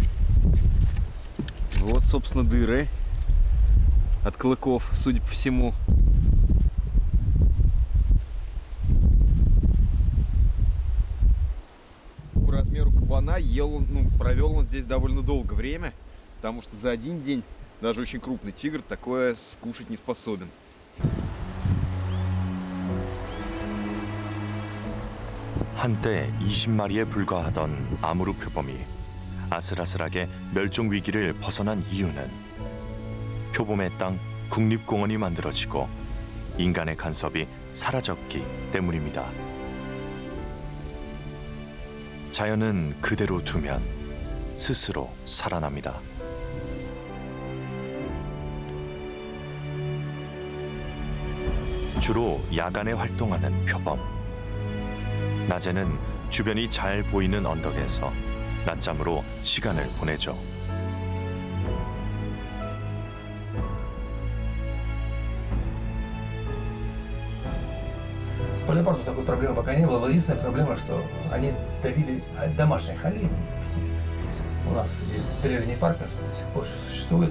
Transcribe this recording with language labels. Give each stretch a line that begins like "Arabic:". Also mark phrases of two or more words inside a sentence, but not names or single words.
Russian: Вот, собственно, дыры от клыков, судя по всему. По размеру кабана провел он здесь довольно долго время, потому что за один день даже очень крупный тигр такое скушать не способен.
Korean: 한때 20마리에 불과하던 아무르 표범이 아슬아슬하게 멸종 위기를 벗어난 이유는 표범의 땅 국립공원이 만들어지고 인간의 간섭이 사라졌기 때문입니다. 자연은 그대로 두면 스스로 살아납니다. 주로 야간에 활동하는 표범. 낮에는 주변이 잘 보이는 언덕에서 낮잠으로 시간을 보내죠.
Russian: По леопарду такой проблемы пока не было. Единственная проблема, что они давили домашних оленей. пятнистых. У нас здесь трейлерный парк до сих пор существует.